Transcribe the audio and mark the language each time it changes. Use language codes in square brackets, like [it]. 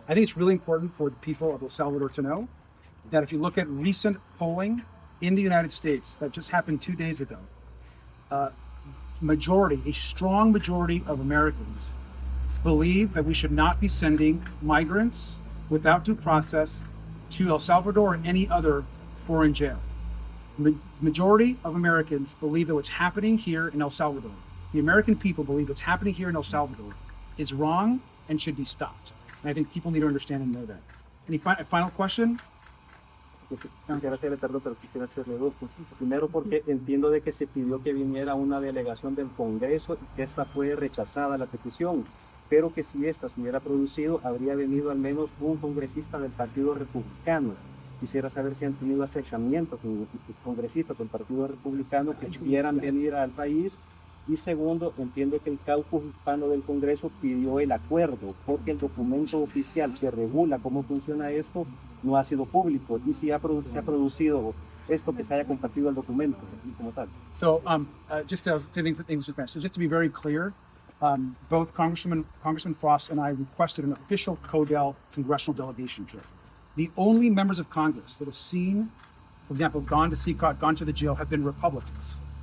[en] I think it's really important for the people of El Salvador to know that if you look at recent polling in the United States that just happened 2 days ago, a strong majority of Americans believe that we should not be sending migrants without due process to El Salvador or any other foreign jail. Majority of Americans believe that what's happening here in El Salvador, the American people believe what's happening here in El Salvador is wrong and should be stopped. And I think people need to understand and know that. Any final question? [es] Quisiera hacerle, perdón, pero quisiera hacerle dos cositas. Primero, porque entiendo de que se pidió que viniera una delegación del Congreso y que esta fue rechazada la petición, pero que si esta se hubiera producido, habría venido al menos un congresista del Partido Republicano. Quisiera saber si han tenido acercamiento con congresistas del Partido Republicano que quieran venir al país. Y segundo, entiendo que el caucus hispano del Congreso pidió el acuerdo porque el documento oficial que regula cómo funciona esto no ha sido público y si se ha producido esto que se haya compartido el documento como tal. [en] So just to be very clear, both Congressman Frost and I requested an official CODEL congressional delegation trip. The only members of Congress that have seen, for example, gone to CCOT, gone to the jail, have been Republicans.